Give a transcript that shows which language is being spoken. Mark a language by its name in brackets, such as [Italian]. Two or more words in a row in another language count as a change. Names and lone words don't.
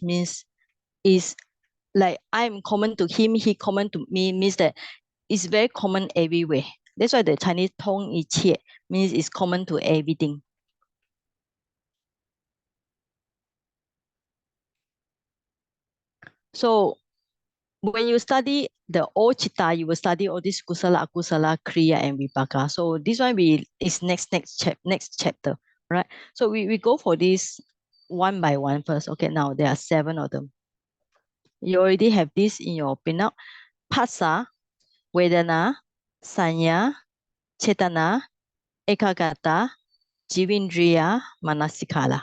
[English] Means is like I'm common to him, he common to me, means that it's very common everywhere. That's why the Chinese [Chinese] 通一切 [English] means it's common to everything. So when you study the old chitta, you will study all this [Pali] kusala, akusala, kriya, and vipaka. [English] So this one is next chapter, right? So we go for this one by one first. Okay, now there are 7 of them. You already have this in your pinout. [Pali] Phassa, Vedana, Sanya, Chetana, Ekagata, Jivindriya, Manasikala.